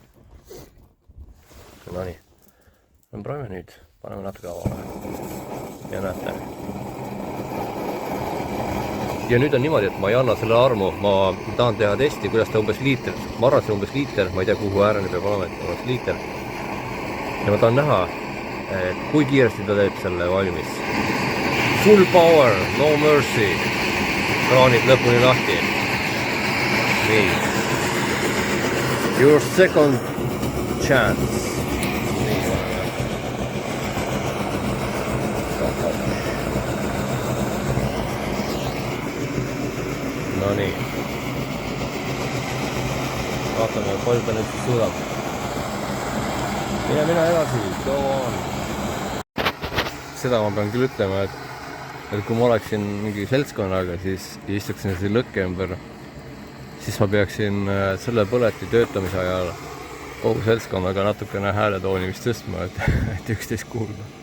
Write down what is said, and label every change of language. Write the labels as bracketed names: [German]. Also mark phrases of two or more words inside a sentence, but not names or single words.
[Estonian] Nonii, proovime nüüd, paneme natuke avale ja näete. Ja nüüd on niimoodi, et ma ei anna selle armu, ma tahan teha testi, kuidas ta umbes liiter, ma arvan, see umbes liiter, ma ei tea, kuhu ääreni peab olema, et umbes liiter. Ja ma tahan näha, kui kiiresti ta teeb selle valmis. [English] Full power, no mercy. [Estonian] Kraanid lõpuni lahti. Nii. [English] Your second chance. [Estonian] No nii. Vaatame, palju ta nüüd siis suudab. Mine edasi, [English] go on. [Estonian] Seda ma pean küll ütlema, et kui ma oleksin mingi seltskonnaga, siis istuksin siin lõkke ümber, siis ma peaksin selle põleti töötamise ajal kogu seltskonnaga natukene hääletooni vist tõstma, et üksteist kuulda.